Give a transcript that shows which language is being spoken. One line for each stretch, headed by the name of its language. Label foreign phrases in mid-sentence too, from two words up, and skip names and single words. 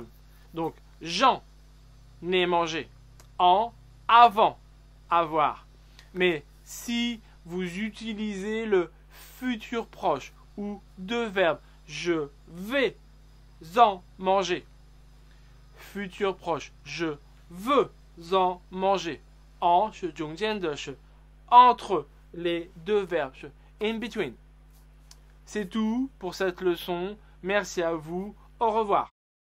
French: Donc, j'en ai mangé. En, avant, avoir. Mais si vous utilisez le futur proche ou deux verbes, je vais en manger. Futur proche, je veux en manger. En,
Chinese: 是中间的是
French: entre les deux verbes,
English: in between.
French: C'est tout pour cette leçon. Merci à vous. Au revoir.